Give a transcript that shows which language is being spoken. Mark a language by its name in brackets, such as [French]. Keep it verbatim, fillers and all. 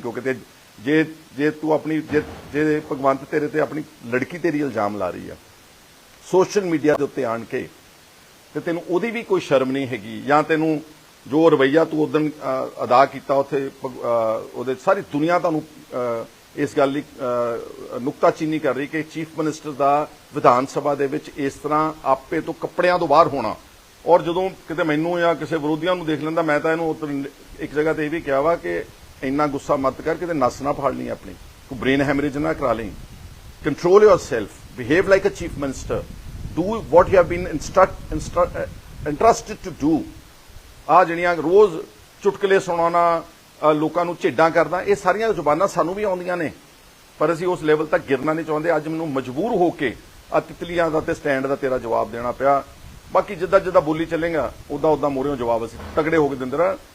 [Punjabi] ਕਿਉਂਕਿ ਤੇ ਜੇ ਜੇ ਤੂੰ ਆਪਣੀ ਜੇ ਜੇ ਭਗਵੰਤ ਤੇਰੇ ਤੇ ਆਪਣੀ ਲੜਕੀ ਤੇਰੀ ਇਲਜ਼ਾਮ ਲਾ ਰਹੀ ਆ ਸੋਸ਼ਲ ਮੀਡੀਆ ਦੇ ਉੱਤੇ ਆਣ ਕੇ, ਤੇ ਤੈਨੂੰ ਉਹਦੀ ਵੀ ਕੋਈ ਸ਼ਰਮ ਨਹੀਂ ਹੈਗੀ, ਜਾਂ ਤੈਨੂੰ ਜੋ ਰਵੱਈਆ ਤੂੰ ਉਦਣ ਅ, ਅਦਾ ਕੀਤਾ ਉੱਥੇ ਭਗ- ਅ, ਉਹਦੇ ਸਾਰੀ ਦੁਨੀਆ ਤੁਹਾਨੂੰ ਅ, ਇਸ ਗੱਲ ਲਈ ਅ, ਨੁਕਤਾਚੀਨੀ ਕਰ ਰਹੀ ਕਿ ਚੀਫ ਮਿਨਿਸਟਰ ਦਾ ਵਿਧਾਨ ਸਭਾ ਦੇ ਵਿੱਚ ਇਸ ਤਰ੍ਹਾਂ ਆਪੇ ਤੋਂ ਕੱਪੜਿਆਂ ਤੋਂ ਬਾਹਰ ਹੋਣਾ। ਔਰ ਜਦੋਂ ਕਿਤੇ ਮੈਨੂੰ ਜਾਂ ਕਿਸੇ ਵਿਰੋਧੀਆਂ ਨੂੰ ਦੇਖ ਲੈਂਦਾ, ਮੈਂ ਤਾਂ ਇਹਨੂੰ ਉੱਧਰ ਇੱਕ ਜਗ੍ਹਾ ਤੇ ਇਹ ਵੀ ਕਿਹਾ ਵਾ ਕਿ ਇੰਨਾ ਗੁੱਸਾ ਮਤ ਕਰ, ਕਿਤੇ ਨਸ ਨਾ ਫਾੜ ਲਈ ਆਪਣੀ, ਤੂੰ ਬ੍ਰੇਨ ਹੈਮਰੇਜ ਨਾ ਕਰਾ ਲਈ। [English] Control yourself, behave like a chief minister, do what you have been instruct, instruct, uh, entrusted to do. [Punjabi] ਆ ਜਿਹੜੀਆਂ ਰੋਜ਼ ਚੁਟਕਲੇ ਸੁਣਾਉਣਾ, ਅ, ਲੋਕਾਂ ਨੂੰ ਝੇਡਾਂ ਕਰਦਾ, ਇਹ ਸਾਰੀਆਂ ਜ਼ੁਬਾਨਾਂ ਸਾਨੂੰ ਵੀ ਆਉਂਦੀਆਂ ਨੇ, ਪਰ ਅਸੀਂ ਉਸ ਲੈਵਲ ਤੱਕ ਗਿਰਨਾ ਨਹੀਂ ਚਾਹੁੰਦੇ। ਅੱਜ ਮੈਨੂੰ ਮਜਬੂਰ ਹੋ ਕੇ ਆ ਤਿਤਲੀਆਂ ਦਾ ਤੇ ਸਟੈਂਡ ਦਾ ਤੇਰਾ ਜਵਾਬ ਦੇਣਾ ਪਿਆ। ਬਾਕੀ ਜਿੱਦਾਂ ਜਿੱਦਾਂ ਬੋਲੀ ਚੱਲੇਗਾ ਉਦਾਂ ਉਦਾਂ ਮੋਰਿਓ ਜਵਾਬ ਅਸੀਂ ਤਗੜੇ ਹੋ ਕੇ ਦਿੰਦੇ ਰਹਾਂ।